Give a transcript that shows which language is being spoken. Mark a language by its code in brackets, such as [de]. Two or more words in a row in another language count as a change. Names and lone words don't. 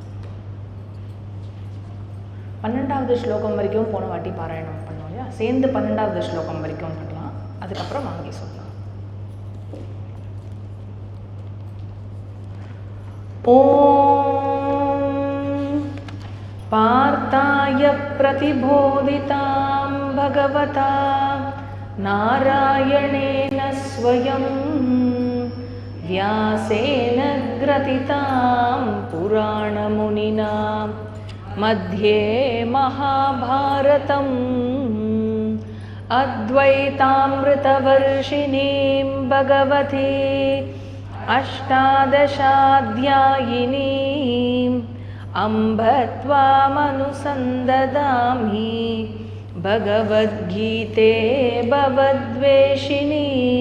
[ta] 12வது ஸ்லோகம் வரைக்கும் போன வாட்டி பாராயணம் பண்ணோம் இல்லையா, சேர்ந்து 12வது ஸ்லோகம் வரைக்கும் பண்ணலாம், அதுக்கப்புறம் வாங்கி சொல்லலாம். [sa] ॐ पार्थाय प्रतिबोधितां भगवता नारायणेन स्वयं व्यासेन ग्रथितां पुराणमुनिना मध्ये महाभारतम् अद्वैतामृतवर्षिणीं भगवती अष्टादशाध्यायिनीम् अम्ब त्वामनुसन्ददामि भगवद्गीते भवद्वेषिणी।